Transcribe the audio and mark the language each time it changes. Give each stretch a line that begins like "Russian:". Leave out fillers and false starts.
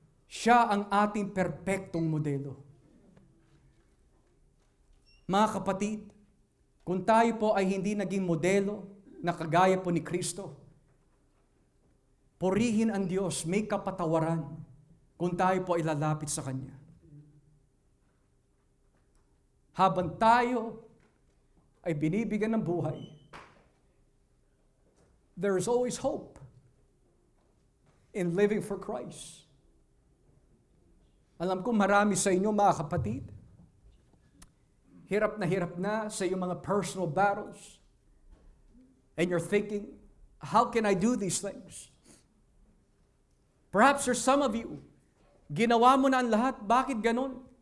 Filipino: Siya ang ating perpektong modelo. Mga kapatid, kung tayo po ay hindi naging modelo na kagaya po ni Kristo, purihin ang Diyos, may kapatawaran kung tayo po ay lalapit sa Kanya. Habang tayo ay binibigyan ng buhay,
English: there is always hope in living for Christ.
Filipino: Alam ko marami sa inyo, mga kapatid, hirap na sa iyong mga
English: personal battles. And you're thinking, how can I do these things? Perhaps there's some of you,
Filipino: ginawa mo na ang lahat, bakit ganon?